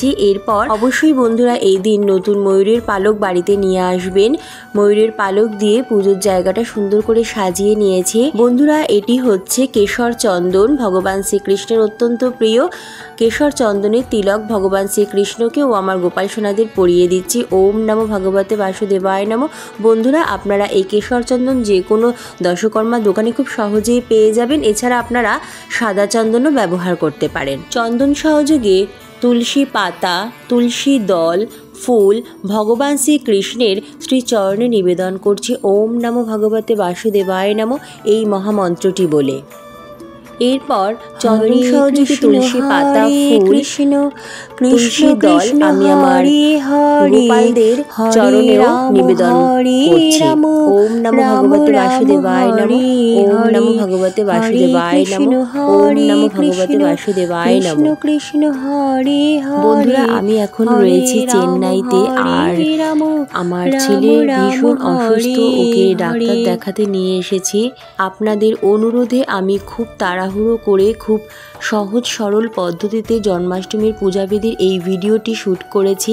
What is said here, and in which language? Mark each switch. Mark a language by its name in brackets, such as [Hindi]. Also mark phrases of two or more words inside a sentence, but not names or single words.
[Bangla] এরপর অবশ্যই বন্ধুরা এই দিন নতুন ময়ূরের পালক বাড়িতে নিয়ে আসবেন। ময়ূরের পালক দিয়ে পুজোর জায়গাটা সুন্দর করে সাজিয়ে নিয়েছি। বন্ধুরা এটি হচ্ছে কেশর চন্দন, ভগবান শ্রীকৃষ্ণের অত্যন্ত প্রিয় কেশর চন্দনের তিলক ভগবান শ্রীকৃষ্ণকে ও আমার গোপাল সোনাদের পরিয়ে দিচ্ছি। [Sanskrit] ওম নমো ভগবতে বাসুদেবায় নমো। [Bangla] বন্ধুরা আপনারা এই কেশর চন্দন যে কোনো দশকর্মা দোকানে খুব সহজেই পেয়ে যাবেন। এছাড়া আপনারা সাদা চন্দনও ব্যবহার করতে পারেন। চন্দন সহযোগে তুলসী পাতা, তুলসী দল, ফুল ভগবান শ্রীকৃষ্ণের শ্রীচরণে নিবেদন করছি [Sanskrit] ওম নমো ভগবতে বাসুদেবায় নমো [Bangla] এই মহামন্ত্রটি বলে। এরপর চন্দন সহযোগে তুলসী পাতা, ফুল, তুলসী দল আমি আমার গোপালদের চরণেও নিবেদন করছি। [Sanskrit] ওম নমো ভগবতে বাসুদেবায় নমো। ওম নমো ভগবতে বাসুদেবায় নমো। ওম নমো ভগবতে বাসুদেবায় নমো। কৃষ্ণ হরে হরে। [Bangla] বন্ধুরা আমি এখন রয়েছি চেন্নাইতে, আর আমার ছেলে ভীষণ অসুস্থ, ওকে ডাক্তার দেখাতে নিয়ে এসেছি। আপনাদের অনুরোধে আমি খুব তাড়াহুড়ো করে খুব সহজ সরল পদ্ধতিতে জন্মাষ্টমীর পূজাবিধির এই ভিডিওটি শ্যুট করেছি।